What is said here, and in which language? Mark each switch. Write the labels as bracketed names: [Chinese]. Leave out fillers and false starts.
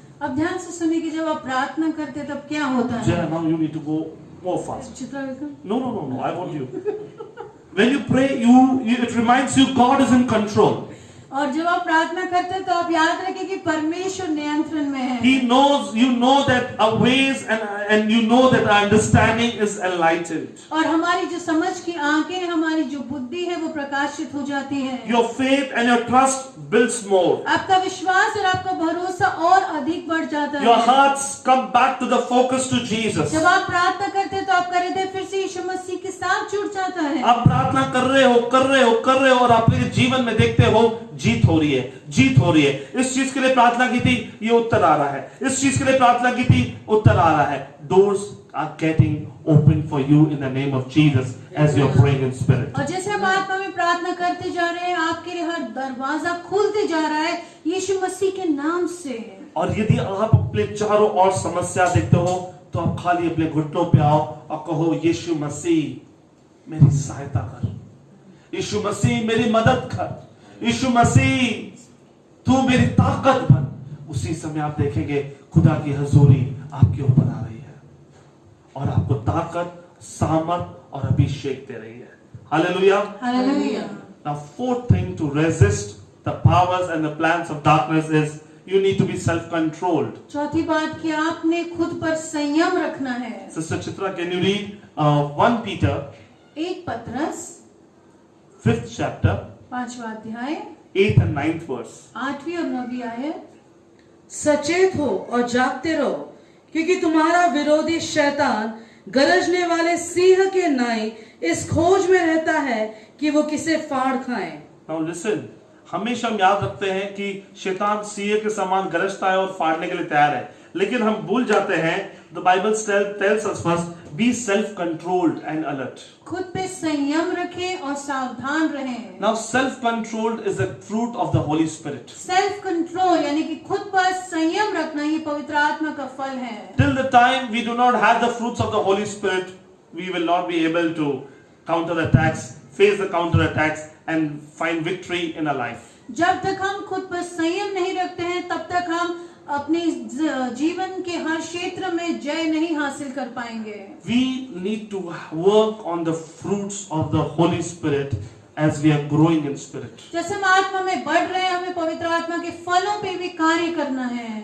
[Hindi] अब ध्यान से सुनिए कि जब आप प्रार्थना करते हैं तब क्या होता है। [English] Jaya, now you need to go more fast. [Hindi] Chitra बिल्कुल। [English] No, I want you. When you pray, it reminds you God is in control. [Hindi] और जब आप प्रार्थना करते हैं तो आप याद रखें कि परमेश्वर नियंत्रण में है। [English] He knows, you know that our ways and you know that our understanding is enlightened. [Hindi] और हमारी जो समझ की आंखें, हमारी जो बुद्धि है वो प्रकाशित हो जाती है। [English] Your faith and your trust builds more. [Hindi] आपका विश्वास और आपका भरोसा और अधिक बढ़ जाता है। [English] Your hearts come back to the focus to Jesus. [Hindi] जब आप प्रार्थना करते हैं तो आपका हृदय फिर से यीशु मसीह के साथ जुड़ जाता है। आप प्रार्थना कर रहे हो और आपके जीवन में देखते हो जीत हो रही है। इस चीज के लिए प्रार्थना की थी, ये उत्तर आ रहा है। इस चीज के लिए प्रार्थना की थी, उत्तर आ रहा है। [English] Doors are getting open for you in the name of Jesus as you are praying in spirit. [Hindi] और जैसे आप आत्मा में प्रार्थना करते जा रहे हैं, आपके लिए हर दरवाजा खुलते जा रहा है यीशु मसीह के नाम से। और यदि आप अपने चारों ओर समस्या देखते हो तो आप खाली अपने घुटनों पे आओ और कहो, यीशु मसीह मेरी सहायता कर, यीशु मसीह मेरी मदद कर, यीशु मसीह तू मेरी ताकत बन। उसी समय आप देखेंगे खुदा की हजूरी आपके ऊपर आ रही है और आपको ताकत, सामर्थ और अभिषेक दे रही है। Hallelujah. Hallelujah. [English] Now, fourth thing to resist the powers and the plans of darkness is you need to be self-controlled. [Hindi] चौथी बात कि आपने खुद पर संयम रखना है। [English] Sister Chitra, can you read 1 Peter, [Hindi] 1 पत्रस [English] 5th chapter, [Hindi] 5वां अध्याय [English] 8th and 9th verse. [Hindi] 8वीं और 9वीं आयत। सचेत हो और जागते रहो, क्योंकि तुम्हारा विरोधी शैतान गरजने वाले सिंह के नाई इस खोज में रहता है कि वो किसे फाड़ खाए। [English] Now listen, [Hindi] हमेशा हम याद रखते हैं कि शैतान सिंह के समान गरजता है और फाड़ने के लिए तैयार है, लेकिन हम भूल जाते हैं [English] the Bible tells us first be self-controlled and alert. [Hindi] खुद पे संयम रखें और सावधान रहें। [English] Now self-controlled is a fruit of the Holy Spirit. [Hindi] Self control यानी कि खुद पर संयम रखना ये पवित्र आत्मा का फल है। [English] Till the time we do not have the fruits of the Holy Spirit, we will not be able to counter attacks, face the counter attacks and find victory in our life. [Hindi] जब तक हम खुद पर संयम नहीं रखते हैं तब तक हम अपने जीवन के हर क्षेत्र में जय नहीं हासिल कर पाएंगे। [English] We need to work on the fruits of the Holy Spirit as we are growing in spirit. [Hindi] जैसे हम आत्मा में बढ़ रहे हैं, हमें पवित्र आत्मा के फलों पे भी कार्य करना है।